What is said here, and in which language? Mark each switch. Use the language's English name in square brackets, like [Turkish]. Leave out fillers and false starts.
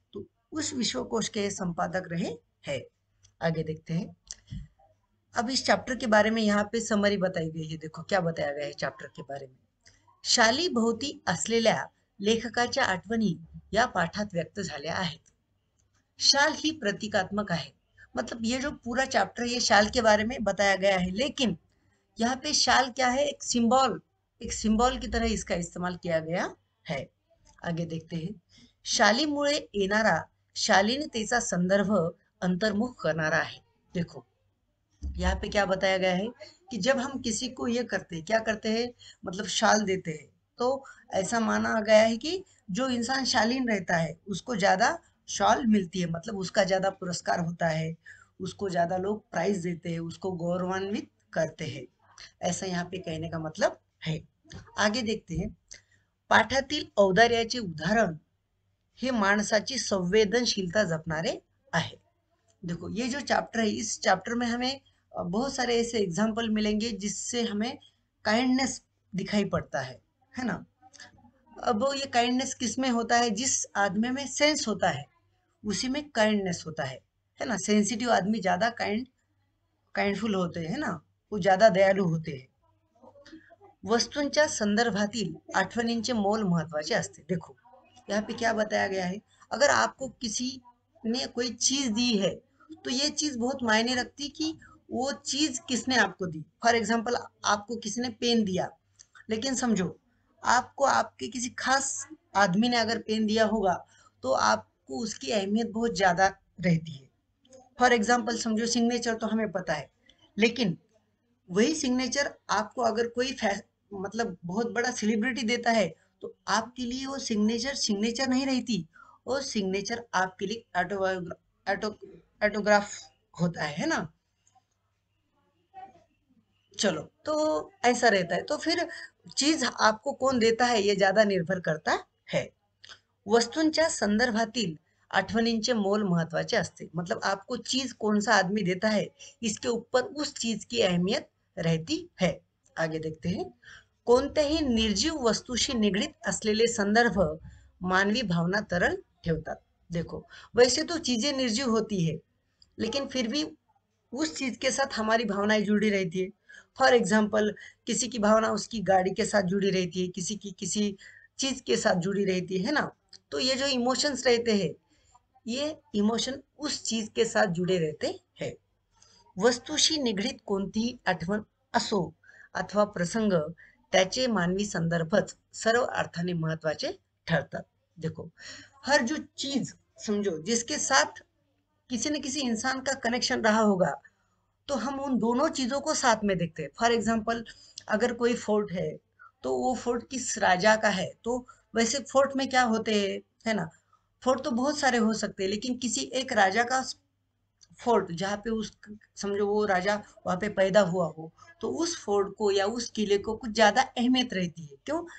[Hindi] तो उस विश्वकोश के संपादक रहे हैं. आगे देखते हैं. अब इस चैप्टर के बारे में यहाँ पे समरी बताई गई है. देखो क्या बताया गया है चैप्टर के बारे में. [Marathi] शाली भोवती असलेल्या लेखकाच्या आठवणी या पाठात व्यक्त झाल्या आहेत. शाल ही प्रतीकात्मक है. [Hindi] मतलब ये जो पूरा चैप्टर ये शाल के बारे में बताया गया है, लेकिन यहाँ पे शाल क्या है? एक सिंबल की तरह इसका इस्तेमाल किया गया है. आगे देखते हैं. [Marathi] शालीमुळे येणारा शालीनतेचा संदर्भ अंतर्मुख करणारा है. [Hindi] देखो यहाँ पे क्या बताया गया है कि जब हम किसी को ये करते हैं, क्या करते हैं, मतलब शाल देते हैं, तो ऐसा माना गया है कि जो इंसान शालीन रहता है उसको ज्यादा शॉल मिलती है, मतलब उसका ज्यादा पुरस्कार होता है, उसको ज्यादा लोग प्राइज देते हैं, उसको गौरवान्वित करते हैं. ऐसा यहाँ पे कहने का मतलब है. आगे देखते हैं. [Marathi] पाठातील औदार्याचे उदाहरण हे माणसाची संवेदनशीलता जपणारे आहे. [Hindi] देखो ये जो चैप्टर है, इस चैप्टर में हमें बहुत सारे ऐसे एग्जाम्पल मिलेंगे जिससे हमें काइंडनेस दिखाई पड़ता है ना. अब ये काइंडनेस किस में होता है? जिस आदमी में सेंस होता है उसी में काइंडनेस होता है ना. सेंसिटिव आदमी ज्यादा काइंडफुल होते हैं ना, वो ज्यादा दयालु होते हैं. [Marathi] वस्तूंच्या संदर्भातील आठवणींचे मोल महत्वाचे असते. [Hindi] देखो यहाँ पे क्या बताया गया है. अगर आपको किसी ने कोई चीज दी है तो ये चीज बहुत मायने रखती कि वो चीज किसने आपको दी. फॉर एग्जाम्पल, आपको किसी ने पेन दिया, लेकिन समझो आपको आपके किसी खास आदमी ने अगर पेन दिया होगा तो आपको उसकी अहमियत बहुत ज्यादा रहती है. फॉर एग्जाम्पल समझो, सिग्नेचर तो हमें पता है, लेकिन वही सिग्नेचर आपको अगर कोई मतलब बहुत बड़ा सेलिब्रिटी देता है, तो आपके लिए वो सिग्नेचर सिग्नेचर नहीं रहती, वो सिग्नेचर आपके लिए ऑटो ऑटोग्राफ होता है ना। चलो, तो ऐसा रहता है। तो फिर चीज आपको कौन देता है ये ज्यादा निर्भर करता है. [Marathi] वस्तूंच्या संदर्भातील आठवणींचे मोल महत्वाचे असते. [Hindi] मतलब आपको चीज कौन सा आदमी देता है, इसके ऊपर उस चीज की अहमियत रहती है. आगे देखते हैं. [Marathi] कोणत्याही निर्जीव वस्तूशी निगडीत असलेले संदर्भ मानवी भावना तरल ठेवतात. [Hindi] देखो, वैसे तो चीजें निर्जीव होती है, लेकिन फिर भी उस चीज के साथ हमारी भावनाएं जुड़ी रहती है. फॉर एग्जाम्पल, किसी की भावना उसकी गाड़ी के साथ जुड़ी रहती है, किसी की किसी चीज के साथ जुड़ी रहती है ना. तो ये जो इमोशंस रहते हैं, ये इमोशन उस चीज के साथ जुड़े रहते हैं. [Marathi] वस्तूशी निगडीत कोणतीही आठवण असो अथवा प्रसंग, त्याचे मानवी संदर्भच सर्व अर्थाने महत्वाचे ठरतात. [Hindi] देखो, हर जो चीज समझो जिसके साथ किसी न किसी इंसान का कनेक्शन रहा होगा, तो हम उन दोनों चीजों को साथ में देखते हैं. फॉर एग्जाम्पल, अगर कोई फोर्ट है, तो वो फोर्ट किस राजा का है. तो वैसे फोर्ट में क्या होते हैं, है ना. फोर्ट तो बहुत सारे हो सकते हैं, लेकिन किसी एक राजा का फोर्ट जहाँ पे उस समझो वो राजा वहां पे पैदा हुआ हो, तो उस फोर्ट को या उस किले को कुछ ज्यादा अहमियत रहती है. क्यों?